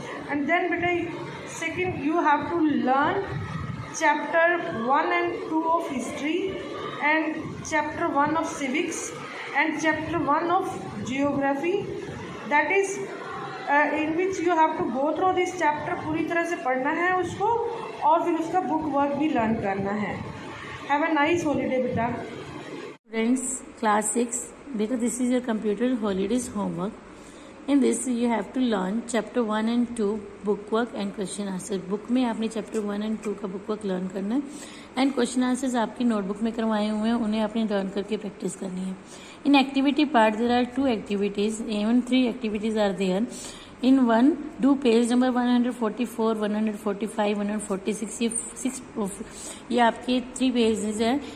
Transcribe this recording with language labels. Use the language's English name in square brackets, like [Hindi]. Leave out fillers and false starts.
[English] And then बेटा second you have to learn chapter 1 and 2 of history and chapter 1 of civics and chapter 1 of geography, that is in which you have to go through this chapter. [Hindi] पूरी तरह से पढ़ना है उसको और फिर उसका बुक वर्क भी लर्न करना है. [English] Have a nice holiday बेटा. Friends, class 6, because this is your computer holidays homework. In this you have to learn chapter 1 and 2 book work and question answers. [Hindi] Book में आपने [English] chapter 1 and 2 [Hindi] का book work learn करना है [English] and question answers [Hindi] आपकी notebook में करवाए हुए हैं, उन्हें आपने लर्न करके प्रैक्टिस करनी है. [English] In activity part there are 2 activities, even 3 activities are there. In one do page number 144, 145, 146, [Hindi] ये आपके 3 पेजेस हैं.